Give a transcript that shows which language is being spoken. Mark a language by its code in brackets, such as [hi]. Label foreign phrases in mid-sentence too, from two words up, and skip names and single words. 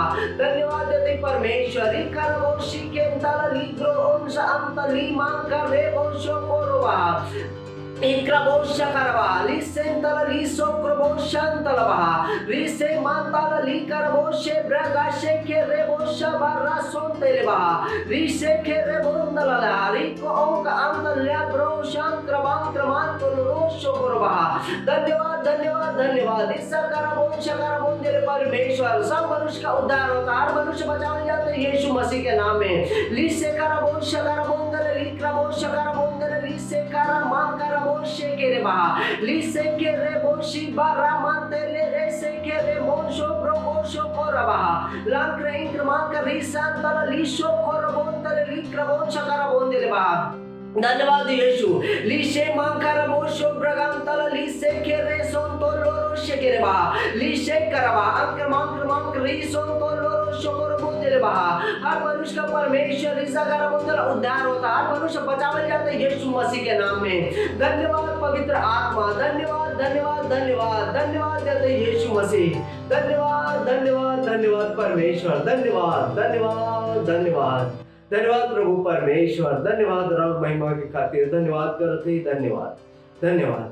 [hi] धन्यवाद देते परमेश्वर, इकर बोशी के अंतर लिग्रो उनसा अंतर ली मांकर रे बोशो कोरवा इक्रबोशा करवा लिसेंतल लिसो क्रबोशंतल बहा रिसे मांतल लिकरबोशे ब्रगाशे के रेबोशा बारा सोंतेले बहा रिसे के रेबोंदल ला रिको ओंका अंतल ल्या ब्रोशंत्र बांत्र मांतल रोशो करवा। धन्यवाद धन्यवाद धन्यवाद। इसा करबोशा करबोंदे परमेश्वर, सब मनुष्य का उद्धार होता, हर मनुष्य बचाए जाते यीशु मसीह के नाम में। लिसे करबोशा करबोंदे लिकरबोशा करबोंदे लिसे कर मांकर बोशे के रे बहा लिसे के रे बोशी बारा मानते ले रे से के रे मोशो प्रोबोशो कोरा बहा लांक्र इंक्रमांक रिसांतल लिशो कोरबोंतल लिक्रबोशा करबोंदे ले बहा। धन्यवाद यीशु। लिशे मांकर बोशो ब्रगांतल लिसे के रे सोंतो लोरोशे के रे बहा लिशे करवा अंक्रमांक रिसोंतो लोरोशो कोरबोंदे ले बहा। हर मनुष्य का परमेश्वर रिसा करबोंदल उद्धार होता, हर मनुष्य बचावे जाते यीशु मसीह के नाम में। धन्यवाद पवित्र आत्मा, धन्यवाद धन्यवाद धन्यवाद धन्यवाद देते यीशु मसीह। धन्यवाद धन्यवाद धन्यवाद परमेश्वर, धन्यवाद धन्यवाद धन्यवाद धन्यवाद प्रभु परमेश्वर, धन्यवाद रब महिमा के खातिर धन्यवाद करते, धन्यवाद धन्यवाद।